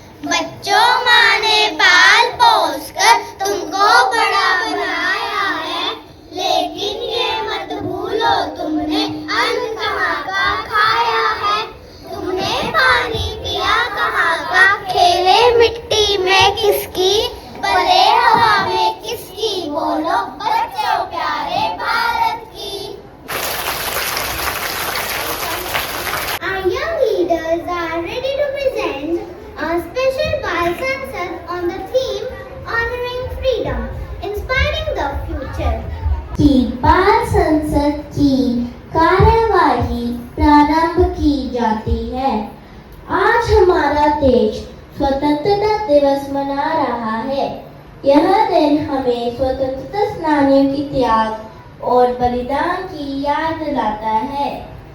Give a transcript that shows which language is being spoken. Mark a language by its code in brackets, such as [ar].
[hi] बच्चों माँ ने पाल पोस कर तुमको बड़ा बनाया है, लेकिन ये मत भूलो तुमने अन्न कहाँ का खाया है। तुमने पानी पिया कहाँ का, खेले मिट्टी में किसकी, पले हवा में किसकी, बोलो बच्चों प्यारे भारत की। [en] Our young leaders are ready to present a special Bal Sansad on the theme Honoring Freedom, Inspiring the Future. [hi] की बाल संसद की कार्यवाही प्रारंभ की जाती है। आज हमारा देश स्वतंत्रता दिवस मना रहा है। यह दिन हमें स्वतंत्रता सेनानियों की त्याग और बलिदान की याद दिलाता है।